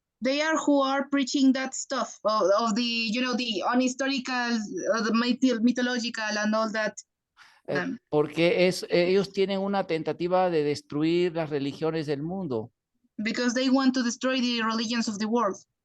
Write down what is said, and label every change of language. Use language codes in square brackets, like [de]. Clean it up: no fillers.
[en] they are who are preaching that stuff of the the unhistorical, the mythological and all that. [es] Porque ellos tienen una tentativa de destruir las religiones del mundo. [en] Because they want to destroy the religions of the world.